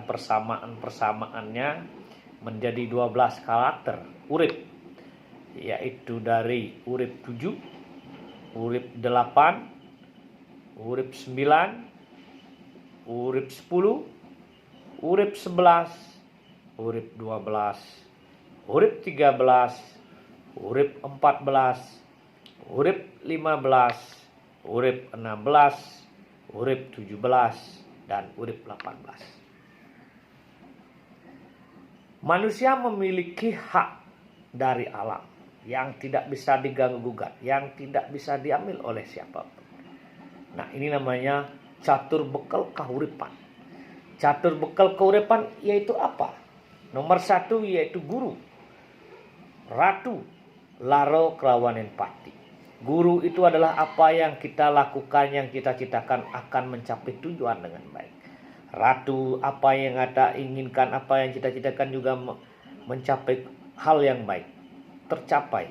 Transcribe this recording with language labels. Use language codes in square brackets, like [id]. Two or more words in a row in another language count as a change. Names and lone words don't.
[id] persamaan-persamaannya menjadi 12 karakter urip, yaitu dari urip 7, urip 8, urip 9, urip 10, urip 11, urip 12, urip 13, urip 14, urip 15, urip 16, urip 17, dan urip 18. Manusia memiliki hak dari alam yang tidak bisa diganggu-gugat, yang tidak bisa diambil oleh siapapun. Nah, ini namanya catur bekal kahuripan. Catur bekal kahuripan yaitu apa? Nomor 1 yaitu guru, ratu, laro kelawanen pati. Guru itu adalah apa yang kita lakukan, yang kita citakan akan mencapai tujuan dengan baik. Ratu, apa yang kita inginkan, apa yang kita citakan juga mencapai hal yang baik, tercapai.